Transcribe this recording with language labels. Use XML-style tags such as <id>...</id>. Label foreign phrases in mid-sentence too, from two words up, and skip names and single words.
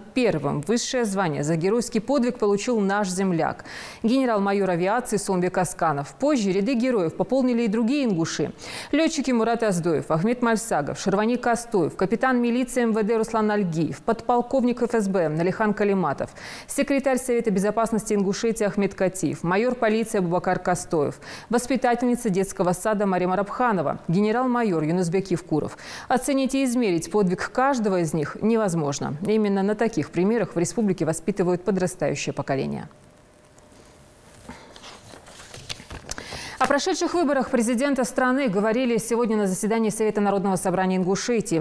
<ru>Первым высшее звание за геройский подвиг получил наш земляк – генерал-майор авиации Сомбек Асканов. Позже ряды героев пополнили и другие ингуши. Летчики Мурат Аздоев, Ахмед Мальсагов, Шервани Костоев, капитан милиции МВД Руслан Альгиев, подполковник ФСБ Налихан Калиматов, секретарь Совета безопасности Ингушетии Ахмед Катиев, майор полиции Абубакар Костоев, воспитательница детского сада Мария Марабханова, генерал-майор Юнусбек Евкуров. Оценить и измерить подвиг каждого из них невозможно. Именно на таких примерах в республике воспитывают подрастающее поколение. О прошедших выборах президента страны говорили сегодня на заседании Совета Народного собрания Ингушетии.</ru>